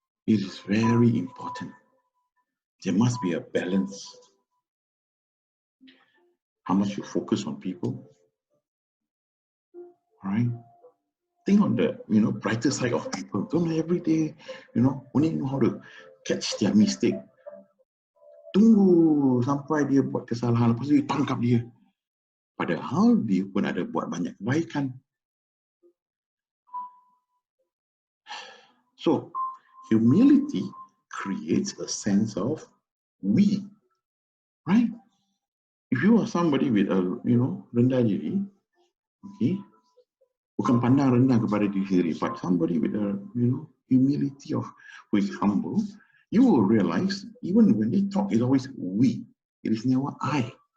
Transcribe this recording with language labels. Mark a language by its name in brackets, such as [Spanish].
[English] It is very important. There must be a balance. How much you focus on people. All right? Think on the brighter side of people. Don't every day, only know how to catch their mistake. [Malay] Tunggu sampai dia buat kesalahan, lepas itu tangkap dia. Padahal dia pun ada buat banyak kebaikan. [English] So, humility creates a sense of we, right? If you are somebody with a, [Malay] rendah diri, [English] okay, [Malay] bukan pandang rendah kepada diri sendiri, [English] but somebody with a, humility of who is humble, you will realize even when they talk, it's always we. It is never I.